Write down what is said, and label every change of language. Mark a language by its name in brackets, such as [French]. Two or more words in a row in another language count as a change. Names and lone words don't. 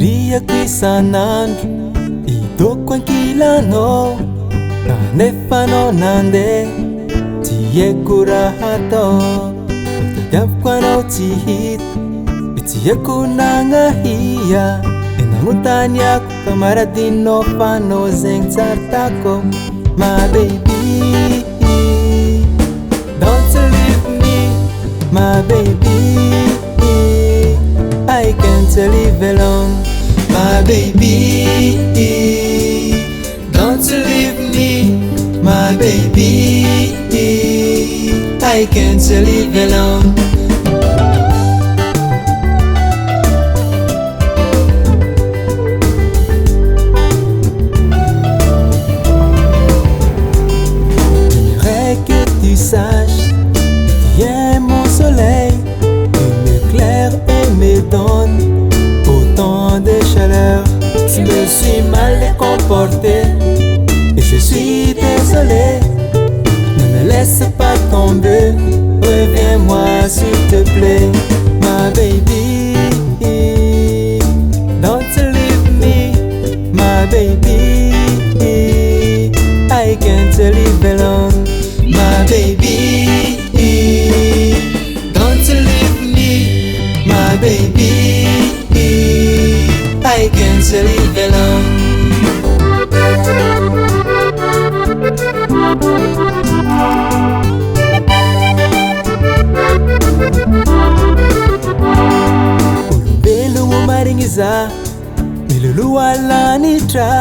[Malagasy] isanandro idoko ankilano kanefa anao nandeha tsy haiko raha atao tadiaviko anao tsy hita tsy haiko nagnahia e nanontaniako kamaradinao fa anao zegny tsara tako. [English] My baby, don't leave me, my baby, I can't live alone. My baby, don't leave me, my baby, I can't live alone. [French] J'aimerais que tu saches que tu es mon soleil, tu m'éclaires et me donnes autant de chaleur. Je me suis mal comporté et je suis désolé. Ne me laisse pas tomber, reviens-moi s'il te plaît. [English] My baby, don't leave me, my baby, I can't live alone. My baby, don't leave me, my baby, I can't live alone. [Malagasy] Olombelo maringiza miloloha lanitra